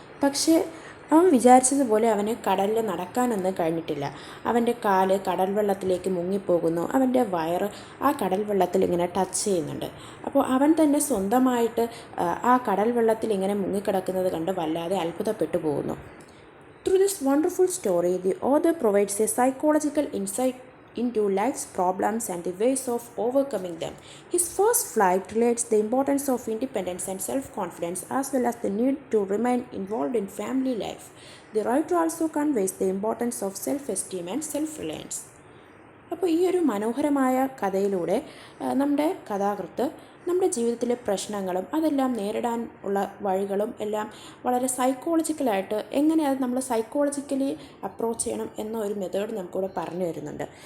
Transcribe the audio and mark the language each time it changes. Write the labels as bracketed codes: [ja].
[ml] പക്ഷേ അവൻ വിചാരിച്ചതുപോലെ അവന് കടലിൽ നടക്കാനൊന്നും കഴിഞ്ഞിട്ടില്ല. അവൻ്റെ കാല് കടൽ വെള്ളത്തിലേക്ക് മുങ്ങിപ്പോകുന്നു. അവൻ്റെ വയറ് ആ കടൽ വെള്ളത്തിൽ ഇങ്ങനെ ടച്ച് ചെയ്യുന്നുണ്ട്. അപ്പോൾ അവൻ തന്നെ സ്വന്തമായിട്ട് ആ കടൽ വെള്ളത്തിൽ ഇങ്ങനെ മുങ്ങിക്കിടക്കുന്നത് കണ്ട് വല്ലാതെ അത്ഭുതപ്പെട്ടു പോകുന്നു. [en] Through this wonderful story, the author provides a psychological insight into life's problems and the ways of overcoming them. His first flight relates the importance of independence and self-confidence as well as the need to remain involved in family life. The writer also conveys the importance of self-esteem and self-reliance. [ml] അപ്പോൾ ഈ ഒരു മനോഹരമായ കഥയിലൂടെ നമ്മുടെ കഥാകൃത്ത് നമ്മുടെ ജീവിതത്തിലെ പ്രശ്നങ്ങളും അതെല്ലാം നേരിടാൻ ഉള്ള വഴികളും എല്ലാം വളരെ സൈക്കോളജിക്കലായിട്ട് എങ്ങനെ അത് നമ്മൾ സൈക്കോളജിക്കലി അപ്രോച്ച് ചെയ്യണം എന്ന ഒരു മെത്തേഡ് നമുക്കിവിടെ പറഞ്ഞു തരുന്നുണ്ട്.